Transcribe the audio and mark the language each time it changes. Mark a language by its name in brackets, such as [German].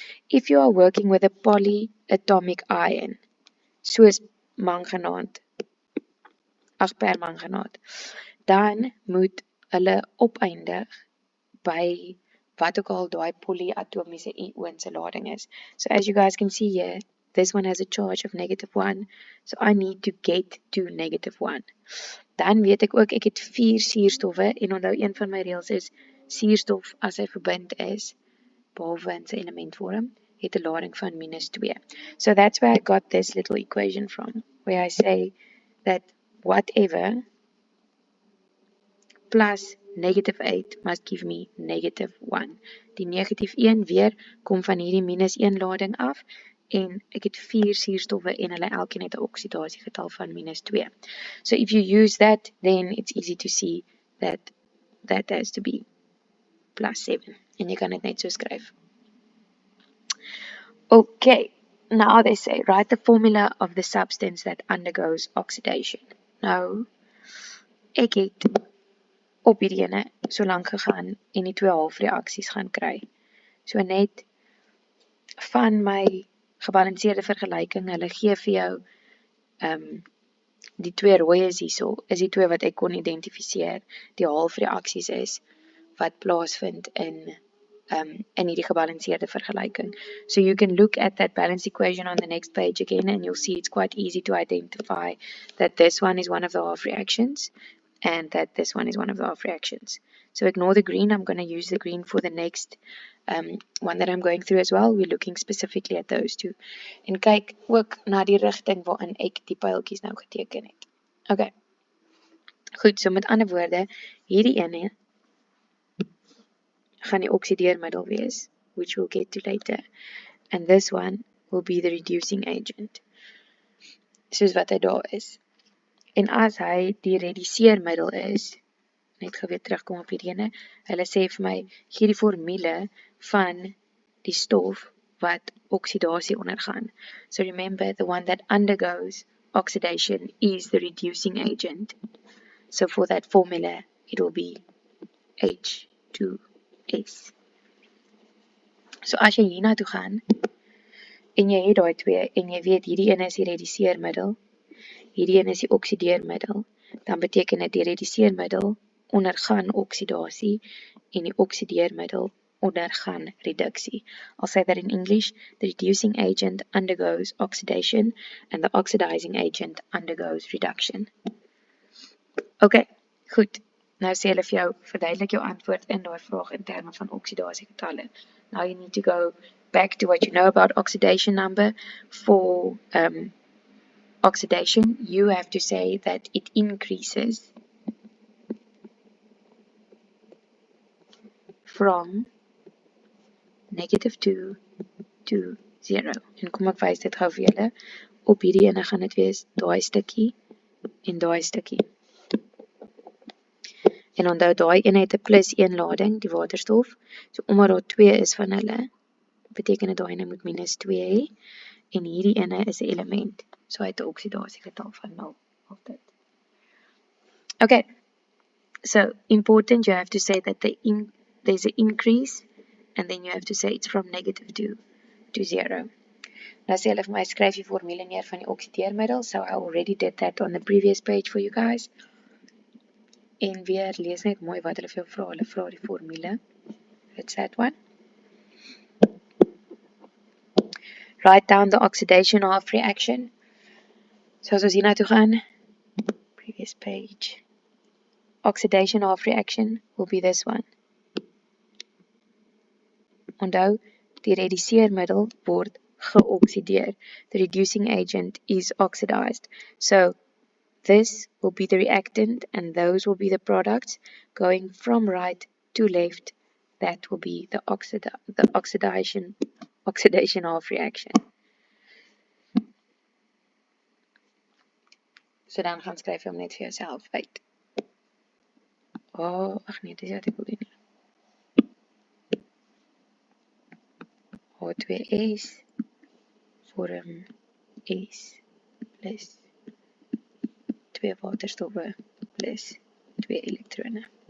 [English] If you are working with a polyatomic ion, [Afrikaans] soos manganaat, permanganaat, dan moet hulle opeindig by wat ook al daai polyatomiese ion se lading is. [English] So as you guys can see here, this one has a charge of -1, so I need to get to -1. [Afrikaans] Dan weet ek ook, ek het 4 suurstowwe, en onthou een van my reëls is, suurstof as hy verbind is, behalwe in sy elementvorm, het 'n lading van -2. [English] So that's where I got this little equation from, where I say that whatever plus -8 must give me -1. [Afrikaans] Die -1 weer kom van hierdie -1 lading af, en ek het 4 suurstowwe en hulle elkeen het 'n oksidasiegetal van -2. [English] So if you use that, then it's easy to see that that has to be +7. [Afrikaans] En jy kan dit net so skryf. [English] Okay, now they say, write the formula of the substance that undergoes oxidation. [Afrikaans] Nou, ek het op hierdie ene so lank gegaan en die 2 halfreaksies gaan kry. So net van my gebalanseerde vergelyking, hulle gee vir jou die 2 rooies hierso, is die 2 wat ek kon identifiseer, die halfreaksies is wat plaasvind in hierdie gebalanseerde vergelyking. [English] So you can look at that balance equation on the next page again and you'll see it's quite easy to identify that this one is one of the half reactions and that this one is one of the half reactions. So ignore the green, I'm going to use the green for the next one that I'm going through as well. We're looking specifically at those two. [Afrikaans] En kyk ook na die rigting waarin ek die pyltjies nou geteken het. Okay. Goed, so met ander woorde, hierdie ene gaan die oksideermiddel wees, [English] which we'll get to later. And this one will be the reducing agent, [Afrikaans] soos wat hy daar is. En as hy die reduseermiddel is, net gou weer terugkom op hierdie ene, hulle sê vir my, gee die formule van die stof wat oksidasie ondergaan. [English] So remember, the one that undergoes oxidation is the reducing agent. So for that formula, it will be H2S. [Afrikaans] So as jy hierna toe gaan, en jy het daai twee, en jy weet hierdie ene is die reduseermiddel, hierdie ene is die oksideermiddel, dan beteken dit die reduseermiddel ondergaan oksidasie, en die oksideermiddel ondergaan reduksie. [English] I'll say that in English, the reducing agent undergoes oxidation, and the oxidizing agent undergoes reduction. [Afrikaans] Okay, goed. Nou sê hulle vir jou, verduidelik jou antwoord in daai vraag in terme van oksidasiegetalle. [English] Now you need to go back to what you know about oxidation number. For oxidation, you have to say that it increases from -2 to 0. [Afrikaans] En kom ek wys dit gou vir julle. Op hierdie ene gaan dit wees daai stukkie en daai stukkie. En onthou, daai ene het 'n +1 lading, die waterstof. So omdat daar 2 is van hulle, beteken dit daai ene moet -2 hê. En hierdie ene is 'n element. So hy het 'n oksidasiegetal van 0 altyd. Okay. [English] So important, you have to say that there's an increase, and then you have to say it's from -2 to 0. [Afrikaans] Nou sê hulle vir my, skryf die formule neer van die oksideermiddel. [English] So I already did that on the previous page for you guys. [Afrikaans] En weer lees net mooi wat hulle vir jou vra. Hulle vra die formule. [English] It's that one. Write down the oxidation half reaction. [Afrikaans] So as ons hierna toe gaan, [English] previous page. Oxidation half reaction will be this one. [Afrikaans] Onthou, die reduseermiddel word geoksideer. [English] The reducing agent is oxidized. So this will be the reactant, and those will be the products going from right to left. That will be the oxidation half reaction. [Afrikaans] So dan gaan skryf jy hom net vir jouself uit. Oh, ag nee, dis wat ek wil doen. H2S vorm S plus 2 waterstoffe plus 2 elektrone.